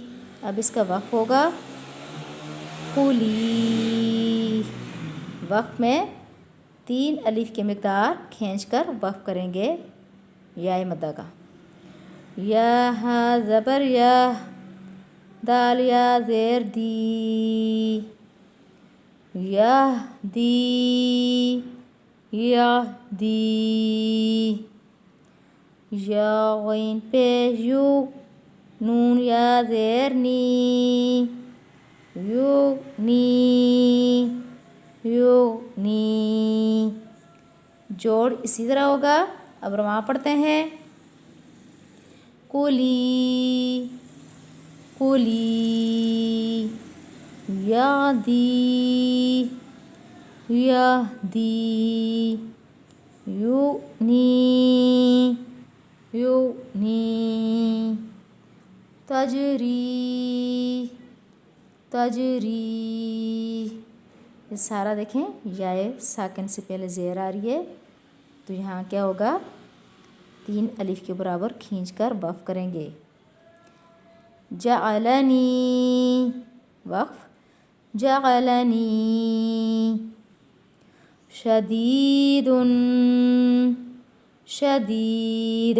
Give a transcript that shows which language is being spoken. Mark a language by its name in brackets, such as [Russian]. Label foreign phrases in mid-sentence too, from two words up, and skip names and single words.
[Urdu] اب اس کا وقف ہوگا کولی۔ وقف میں 3 الف کی مقدار کھینچ کر وقف کریں گے یائے مدہ کا۔ یا ہا زبر یا، دال یا زیر دی، دی، یا دی۔ یا غین پیش یو، نون یا زیر نی، یو نی، یو نی۔ جوڑ اسی طرح ہوگا۔ اب رواں پڑھتے ہیں، [Arabic] کولی، کولی، یا دی، یا دی، یو نی، یو نی۔ تجری، تجری۔ [Urdu] یہ سارا دیکھیں یائے ساکن سے پہلے زیر آ رہی ہے، تو یہاں کیا ہوگا، 3 الف کے برابر کھینچ کر وقف کریں گے۔ [Arabic] جعلنی، وقف، جعلنی، شدید شدید۔